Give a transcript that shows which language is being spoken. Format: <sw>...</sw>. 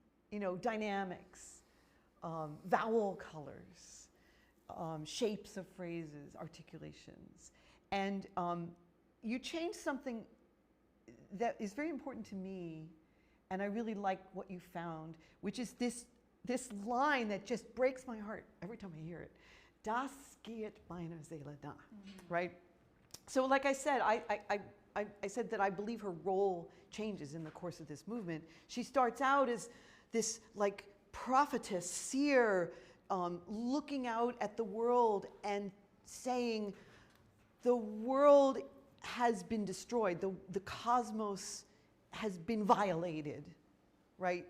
<en>You know, dynamics, vowel colors, shapes of phrases, articulations. And you changed something that is very important to me, and I really like what you found, which is this line that just breaks my heart every time I hear it.</en> <de>Das geht meine Seele nah,</de> <en>right? So like I said, I said that I believe her role changes in the course of this movement. She starts out as this like prophetess, seer, looking out at the world and saying, the world has been destroyed, the cosmos has been violated, right?</en>